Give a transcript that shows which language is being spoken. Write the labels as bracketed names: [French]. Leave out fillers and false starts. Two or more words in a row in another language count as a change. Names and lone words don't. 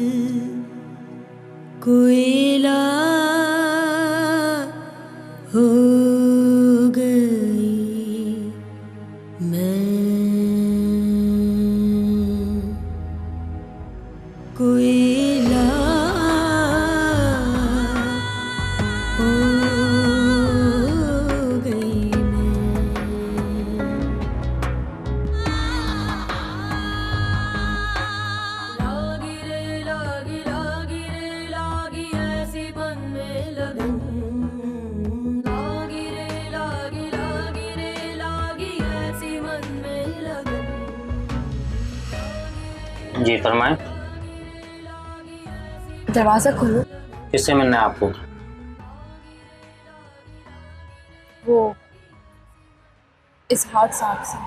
[Hindi] कोयला हो गई मैं, कोयला हो गई लागी रे लागी लागी रे लागी ऐसी मन में लगन, लागी रे लागी लागी रे लागी ऐसी मन में लगन। जी फरमाएं। दरवाजा खोलो। किससे मिलना है आपको? वो इस हाथ साहब से।